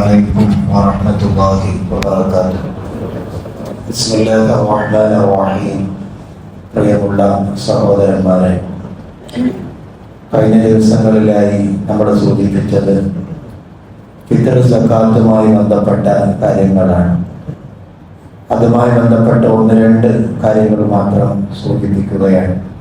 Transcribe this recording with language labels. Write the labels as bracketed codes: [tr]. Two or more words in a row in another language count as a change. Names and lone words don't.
[ar] عليكم ورحمة الله وبركاته. بسم الله الرحمن الرحيم. [ml] പ്രിയമുള്ള സഹോദരന്മാരെ, കഴിഞ്ഞ ദിവസങ്ങളിലായി നമ്മൾ സൂചിപ്പിച്ചത് ഫിത്ർ സക്കാത്തുമായി ബന്ധപ്പെട്ട കാര്യങ്ങളാണ്. അതുമായി ബന്ധപ്പെട്ട ഒന്ന് രണ്ട് കാര്യങ്ങൾ മാത്രം സൂചിപ്പിക്കുകയാണ്.